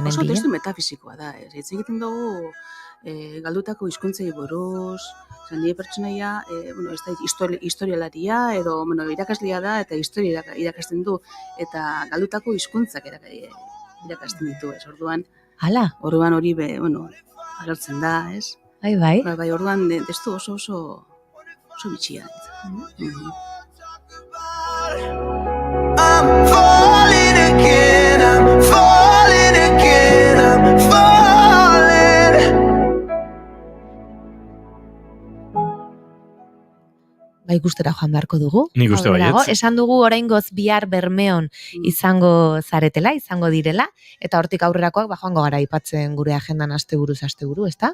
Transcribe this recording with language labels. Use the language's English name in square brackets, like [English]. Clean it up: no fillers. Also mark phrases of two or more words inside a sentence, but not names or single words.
[Basque] oso testu metafizikoa da, ez egiten dugu galdutako hizkuntzei buruz, nire pertsonaia, ez da historialaria, edo irakaslea da, eta historia irakasten du, eta galdutako hizkuntzak irakasten ditu, ez, orduan. Hala? Orduan hori, agertzen da, ez? Bai. Bai, orduan testu oso bitxia. [English] I'm falling again, I'm falling again, I'm falling. [Basque] Bai, gustera joan beharko dugu. Nik uste baietz. Esan dugu oraingoz bihar Bermeon izango zaretela, izango direla, eta hortik aurrerakoak joango gara aipatzen gure agendan asteburuz asteburu, ezta?